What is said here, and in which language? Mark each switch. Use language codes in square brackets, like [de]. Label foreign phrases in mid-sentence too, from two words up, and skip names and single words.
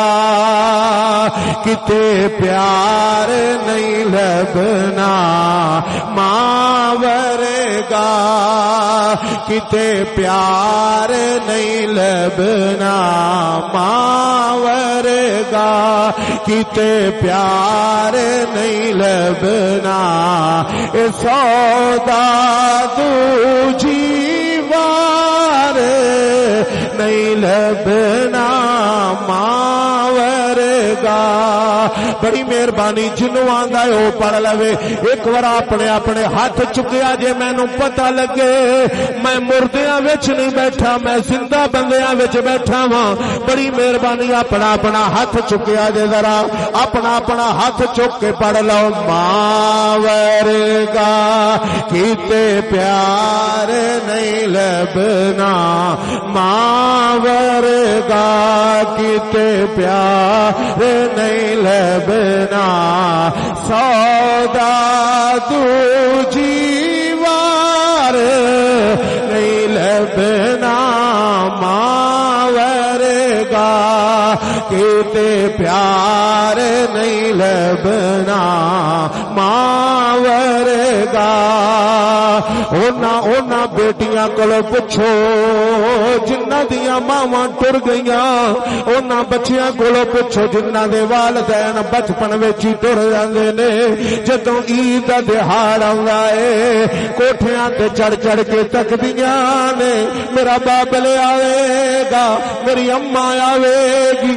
[pa] کتے پیار نہیں لبنا، ماں ورگا کتے پیار نہیں لبنا، ماں ورگا کتے پیار نہیں لبنا، اے سودا دوجی وار نہیں لبنا، ماں ورگا۔ بڑی مہربانی جنوں آندا ہے او پڑھ لوے، ایک بار اپنے اپنے ہاتھ چکیا جے مینوں پتہ لگے میں مردیاں وچ نہیں بیٹھا، میں زندہ بندیاں وچ بیٹھا ہاں۔ بڑی مہربانی اپنا اپنا ہاتھ چکیا جے ذرا اپنا اپنا ہاتھ چک کے پڑھ لو ماں ورگا کیتے پیار نہیں لبنا، ماں ورگا کیتے پیار نہیں لبنا، سودا دوجی وار نہیں لبنا، ماں ورگا کیتے پیار نہیں لبنا، ماں ورگا۔ اونا بیٹیاں کولو پوچھو جنہ دیاں ماواں ٹر گئیاں، اونا بچیاں کولو پوچھو جنہ دے والدین بچپن وچ ہی ٹر جاندے نے۔ جدوں عید دا دہاڑ آوندا ہے کوٹھیاں تے چڑھ چڑھ کے تکدیاں نے میرا بابل آوے گا، میری اماں آوے گی۔